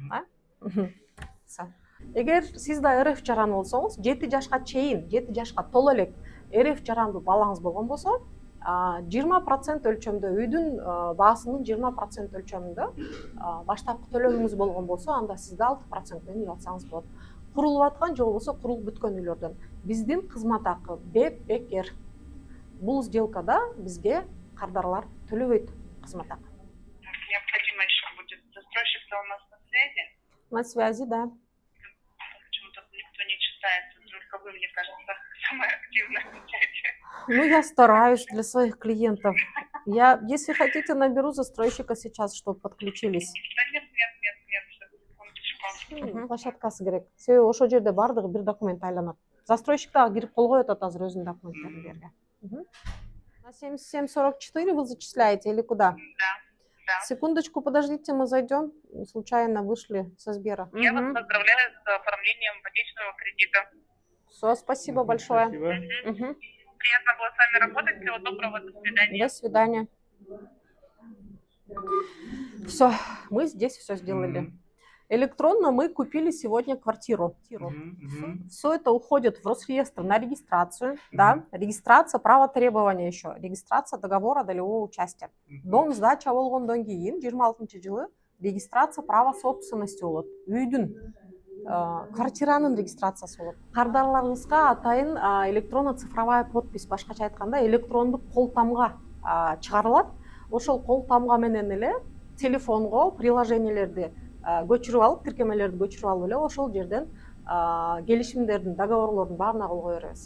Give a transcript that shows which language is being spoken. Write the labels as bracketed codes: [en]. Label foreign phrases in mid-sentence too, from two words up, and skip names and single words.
[ky] Эгер сиз да РФ жаран болсоңуз, 7 жашка чейин, 7 жашка толо элек РФ жарандуу балаңыз болгон болсо, 20% өлчөмдө үйдүн баасынын 20% өлчөмүндө баштапкы төлөмүңүз болгон болсо, анда сизде 6% үй алсаңыз болот. Курулуп аткан же болбосо курулуп бүткөн үйлөрдөн биздин кызмат акы бекер. Бул сделкада бизге кардарлар төлөбөйт кызмат акы. [ru] Необходимо еще будет застройщик-то у нас на связи. На связи, да. Почему-то никто не читается, только вы, мне кажется, самая активная в чате. Ну, я стараюсь для своих клиентов. Я, если хотите, наберу застройщика сейчас, чтобы подключились. Да нет, секундочку. [ky] Площадкасы керек. Себеби ошол жерде бардыгы бир документ айланат. Застройщик дагы кирип кол коет азыр өзүнүн документтерин берге. [ru] На 7744 вы зачисляете или куда? Да. Секундочку, подождите, мы зайдем. Случайно вышли со Сбера. Я вас поздравляю с оформлением ипотечного кредита. Все, спасибо большое. Спасибо. Приятно было с вами работать. Всего доброго, до свидания. До свидания. Все, мы здесь все сделали. Электронно мы купили сегодня квартиру. Все это уходит в Росреестр на регистрацию. Да? Регистрация, право требования еще. Регистрация договора долевого участия. Дом сдача [ky] болгондон кийин 26-жылы [ru] регистрация права собственности [ky] болот. Үйдүн, квартиранын регистрациясы болот. Кардарларыңызга атайын [ru] электронно-цифровая подпись, [ky] башкача айтканда электрондук кол тамга чыгарылат. Ошол кол тамга менен эле телефонго приложениелерди көчүрүп алып, тиркемелерди көчүрүп алып эле ошол жерден келишимдердин, договорлордун баарына кол кое беребиз.